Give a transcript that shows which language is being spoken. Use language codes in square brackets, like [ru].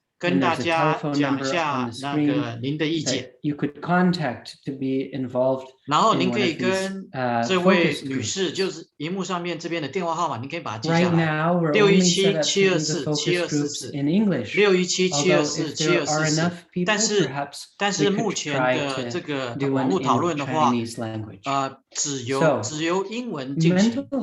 [zh] 跟大家讲一下那个您的意见。 [en] You could contact to be involved. [zh] 然后您可以跟这位女士，就是荧幕上面这边的电话号码，您可以把它记下来。 617-724-7247，617-724-7247。但是目前的这个网络讨论的话，只由英文进行。